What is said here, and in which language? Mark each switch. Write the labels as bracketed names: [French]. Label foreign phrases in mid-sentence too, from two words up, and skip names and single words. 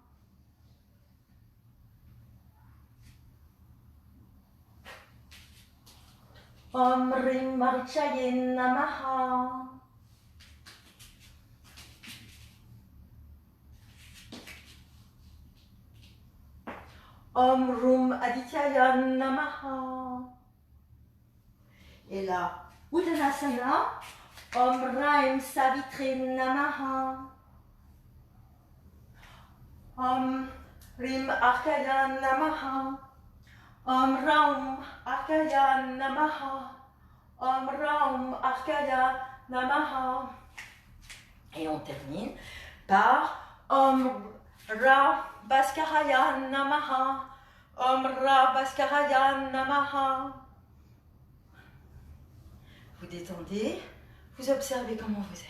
[Sanskrit] ॐ रीं मरीचये नमः. ॐ रूं आदित्याय नमः. [French] Et là, Uttanasana. [Sanskrit] ॐ रैं सवित्रे नमः. ॐ रीं अर्काय नमः. ॐ रौं अर्काय नमः. ॐ रौं अर्काय नमः. Et on termine par ॐ रः भास्कराय नमः. ॐ रः भास्कराय नमः. [French] Vous détendez. Vous observez comment vous êtes.